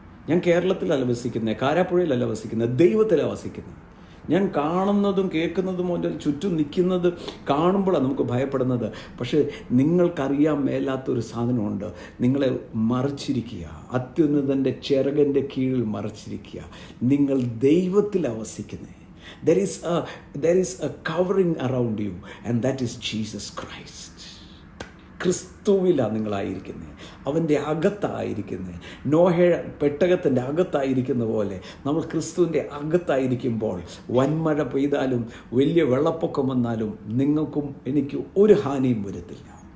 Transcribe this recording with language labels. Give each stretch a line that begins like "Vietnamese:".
Malayalam: ഞാൻ കേരളത്തിലല്ല വസിക്കുന്നത്, കാരാപ്പുഴയിലല്ല വസിക്കുന്നത്, ദൈവത്തിലാണ് വസിക്കുന്നത്. ഞാൻ കാണുന്നതും കേൾക്കുന്നതും മുതൽ ചുറ്റും നിൽക്കുന്നത് കാണുമ്പോഴാണ് നമുക്ക് ഭയപ്പെടുന്നത്. പക്ഷേ നിങ്ങൾക്കറിയാൻ മേലാത്തൊരു സാധനമുണ്ട്. നിങ്ങളെ മറച്ചിരിക്കുക, അത്യുന്നതൻ്റെ ചിറകൻ്റെ കീഴിൽ മറച്ചിരിക്കുക. നിങ്ങൾ ദൈവത്തിലാണ് വസിക്കുന്നത്.
English: There is a covering around you and that is Jesus Christ.
Malayalam: ക്രിസ്തുവിലാണ് നിങ്ങളായിരിക്കുന്നത്, അവൻ്റെ അകത്തായിരിക്കുന്നത്. നോഹ പെട്ടകത്തിൻ്റെ അകത്തായിരിക്കുന്ന പോലെ നമ്മൾ ക്രിസ്തുവിൻ്റെ അകത്തായിരിക്കുമ്പോൾ വൻമഴ പെയ്താലും വലിയ വെള്ളപ്പൊക്കം വന്നാലും നിങ്ങൾക്കും എനിക്കും ഒരു ഹാനിയും വരത്തില്ല.